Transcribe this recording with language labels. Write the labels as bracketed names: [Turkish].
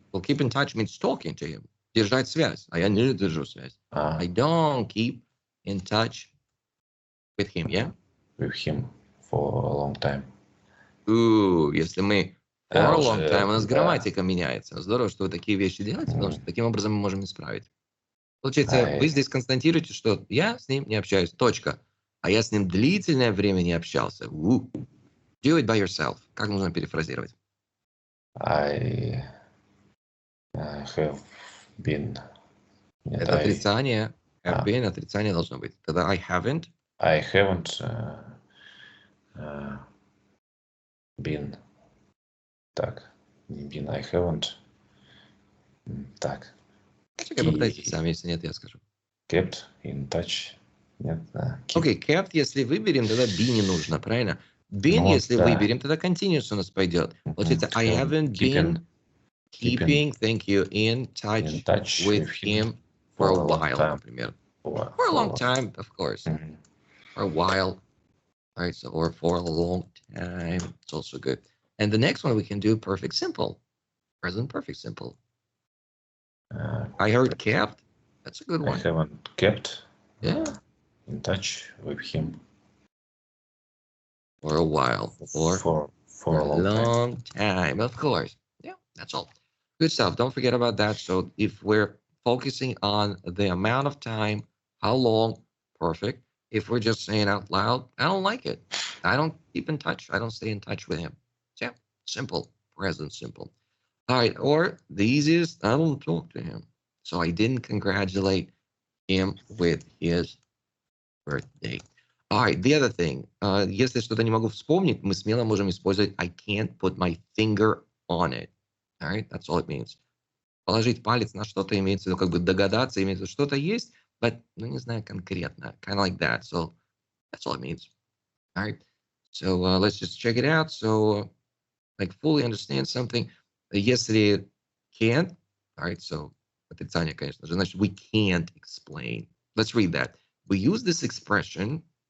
[English] Well, keep in touch means talking to him. [Russian] Держать связь. А я не держу связь. [English] I don't keep in touch with him, yeah? With him for a long time. [Russian] Если мы [English] for a long time, [Russian] у нас грамматика меняется. Здорово, что вы такие вещи делаете, потому что таким образом мы можем исправить. Получается, вы здесь констатируете, что я с ним не общаюсь, точка. А я с ним длительное время не общался. [English] Do it by yourself. [Russian] Как нужно перефразировать? [English] I have been. Нет, [Russian] это отрицание. [English] Have been, [Russian] отрицание должно быть. [English] Тогда I haven't. I haven't been. [Russian] Так, не [English] been, I haven't. [Russian] Так. Попытайтесь сами, если нет, я скажу. [English] Kept in touch. [Russian] Нет, Окей, kept, если выберем, тогда be не нужно, правильно? Been, если выберем, тогда continuous у нас пойдет. [English] Получается, I haven't been keeping, thank you, in touch with him for a while, например. For a long time, of course. For a while. All right, so, or for a long time. It's also good. And the next one we can do perfect simple. Present perfect simple. I heard kept. That's a good one. I haven't kept in touch with him for a while. For a long time. Of course. Yeah, that's all. Good stuff. Don't forget about that. So if we're focusing on the amount of time, how long, perfect. If we're just saying out loud, I don't like it. I don't keep in touch. I don't stay in touch with him. So yeah, simple, present simple. All right, or the easiest, I don't talk to him. So I didn't congratulate him with his birthday. All right, the other thing. [Russian] Если что-то не могу вспомнить, мы смело можем использовать [English] I can't put my finger on it. All right, that's all it means. [Russian] Положить палец на что-то имеется в виду, как бы догадаться, имеется в виду, что-то есть, but, ну, не знаю конкретно, [English] kind of like that. So that's all it means. All right. So let's just check it out. So like fully understand something. Если can't, all right, so [Russian] отрицание, конечно же, значит, [English] we can't explain. Let's read that. We use this expression.